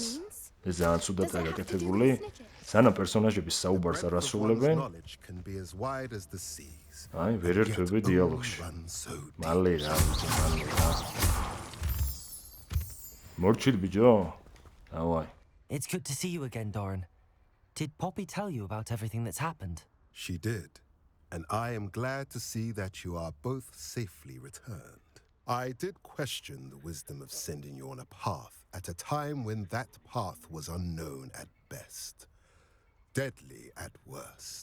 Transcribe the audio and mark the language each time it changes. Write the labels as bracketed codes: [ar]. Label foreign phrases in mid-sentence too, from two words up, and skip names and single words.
[ka] ეს ძალიან ცუდად გაკეთებული. სანამ პერსონაჟების საუბარს არ ასრულებენ. აი, ვერ ერთვები დიალოგში. მალე რა. მორჩით ბიჭო. დავაი. [en] It's good to see you again, Doran. Did Poppy tell you about everything that's happened? She did, and I am glad to see that you are both safely returned. I did question the wisdom of sending you on a path at a time when that path was unknown at best, deadly at worst.